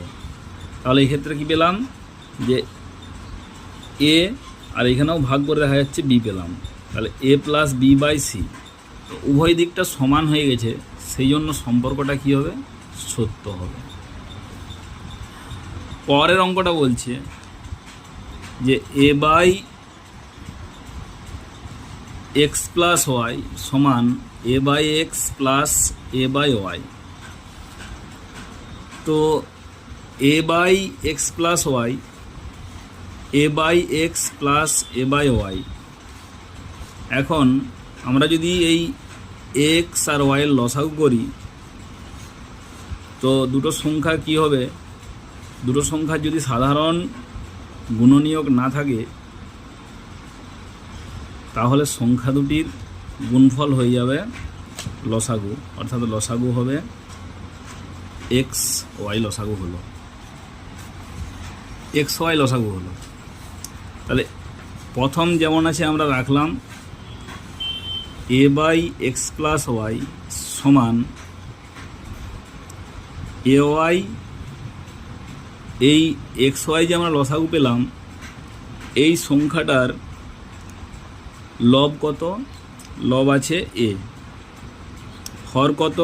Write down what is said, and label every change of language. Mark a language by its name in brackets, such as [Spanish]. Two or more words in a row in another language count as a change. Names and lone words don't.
[Bangla] তাহলে এই ক্ষেত্রে কি পেলাম যে এ, আর এখানেও ভাগ করে দেখা যাচ্ছে বি পেলাম। তাহলে a+b/c, তো উভয় দিকটা সমান হয়ে গেছে, সেই জন্য সম্পর্কটা কি হবে? সত্য হবে। পরের অঙ্কটা বলছে যে a/x+y সমান a/x+a/y। তো a/x+y a/x+a/y, এখন আমরা যদি এই x আর y এর লসাগু করি তো দুটো সংখ্যা কি হবে? দুটো সংখ্যার যদি সাধারণ গুণনীয়ক না থাকে তাহলে সংখ্যা দুটির গুণফল হয়ে যাবে লসাগু, অর্থাৎ লসাগু হবে এক্স ওয়াই লসাগু হলো, এক্স ওয়াই লসাগু হলো। তাহলে প্রথম যেমন আছে আমরা রাখলাম a/x+y সমান ay। এই এক্স ওয়াই যে আমরা লসাগু পেলাম, এই সংখ্যাটার লব কত? লব আছে এ। হর কত?